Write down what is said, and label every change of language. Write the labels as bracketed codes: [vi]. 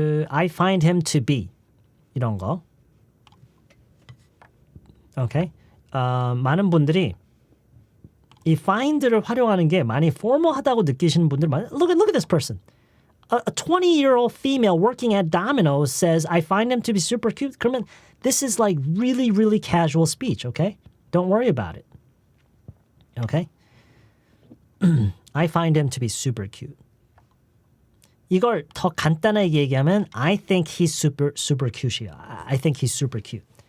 [en] I find him to be [ko] 이런 거. [en] Okay? [ko] 많은 분들이 이 find를 활용하는 게 많이 [en] formal [ko] 하다고 느끼시는 분들 많아요. [en] Look at this person. A 20-year-old female working at Domino's says, I find him to be super cute. [ko] 그러면 [en] this is like really, really casual speech, okay? Don't worry about it. Okay? I find him to be super cute. [ko] 이걸 더 간단하게 얘기하면 [en] I think he's super cute이야. I think he's super cute.